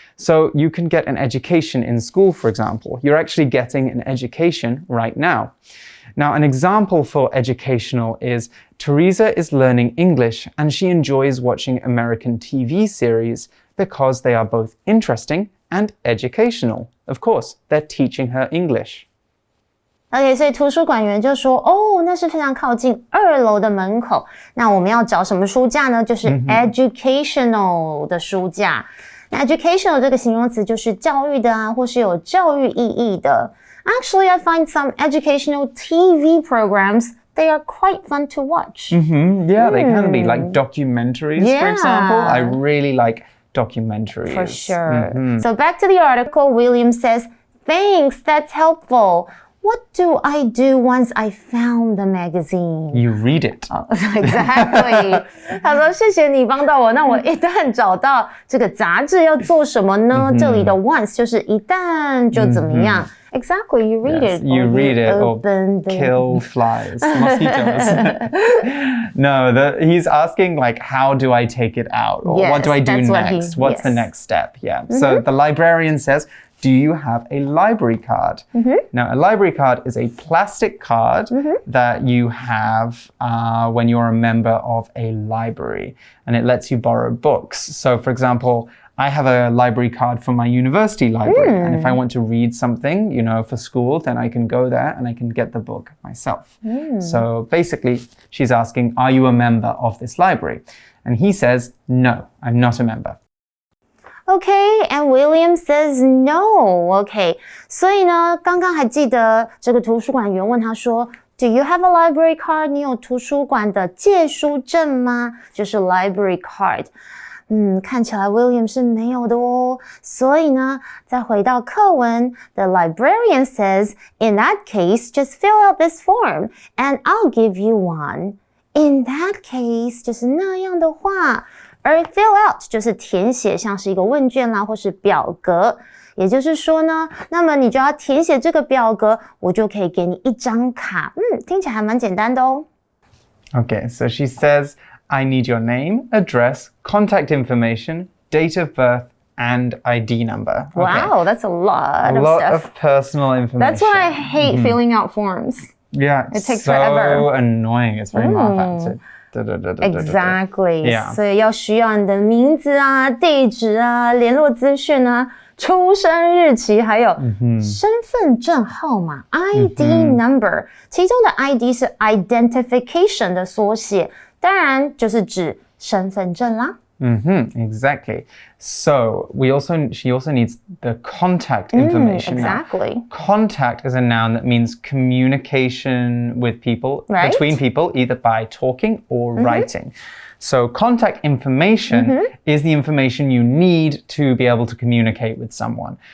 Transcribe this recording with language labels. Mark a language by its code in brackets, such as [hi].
[en] So you can get an education in school, for example. You're actually getting an education right now. Now, an example for educational is Teresa is learning English and she enjoys watching American TV series because they are both interesting and educational. Of course, they're teaching her English. [zh] OK， 所以图书馆员就说，哦，那是非常靠近2楼的门口。那我们要找什么书架呢？就是 educational 的书架。那 educational 这个形容词就是教育的啊，或是有教育意义的。 [en] Actually, I find some educational TV programs, they are quite fun to watch. Yeah, they can be like documentaries, for example. I really like documentaries. For sure. So back to the article, William says, thanks, that's helpful. What do I do once I found the magazine? You read it. Exactly. [zh] 他说谢谢你帮到我，那我一旦找到这个杂志要做什么呢？这里的 once 就是一旦就怎么样。 [en] Exactly, you read it. You read it or kill flies, mosquitoes. No, he's asking like, how do I take it out? Or what do I do next? What's the next step? Yeah. So the librarian says, do you have a library card? Now, a library card is a plastic card that you have when you're a member of a library, and it lets you borrow books. So, for example, I have a library card for my university library, and if I want to read something, you know, for school, then I can go there and I can get the book myself. So basically, she's asking, are you a member of this library? And he says, no, I'm not a member. Okay, and William says no. [zh] Okay, 所以呢，刚刚还记得这个图书馆员问他说 [en] Do you have a library card? [zh] 你有图书馆的借书证吗？就是 library card。看起来 William 是没有的哦。所以呢，再回到课文 [en] The librarian says, In that case, just fill out this form and I'll give you one. [zh] In that case 就是那样的话。而 fill out 就是填写，像是一个问卷啦，或是表格。也就是说呢，那么你就要填写这个表格，我就可以给你一张卡。听起来还蛮简单的哦。 [en] Okay, so she says, I need your name, address, contact information, date of birth, and ID number. Okay. Wow, that's a lot of stuff. Of personal information. That's why I hate filling out forms. Yeah, it takes so forever. Annoying. It's very [zh] 麻烦 [en] Exactly. Yeah. [zh] 所以要需要你的名字啊、地址啊、联络资讯啊、出生日期，还有身份证号码 ID number。其中的 ID 是 identification 的缩写，当然就是指身份证啦。 [en] Exactly. So she also needs the contact information. Exactly. Now, contact is a noun that means communication with people, between people, either by talking or writing. So contact information is the information you need to be able to communicate with someone.